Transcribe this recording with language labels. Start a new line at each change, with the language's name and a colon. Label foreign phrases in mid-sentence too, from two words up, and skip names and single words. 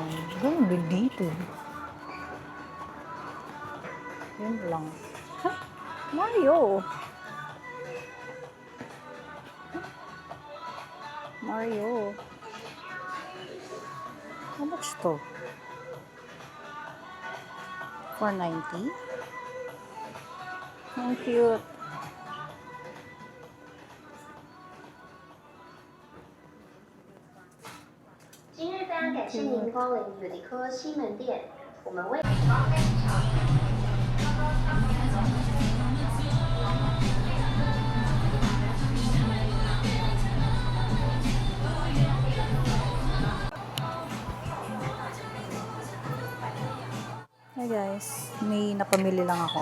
Filipino: Ganun din dito. Yun lang. Ha? Mario! Mario.
English: How much to? 490?
Filipino: Ang cute.
Chinese: 今日非常感谢您光临尤迪科西门店，我们为。
English: Hi guys,
Filipino: may napamili lang ako.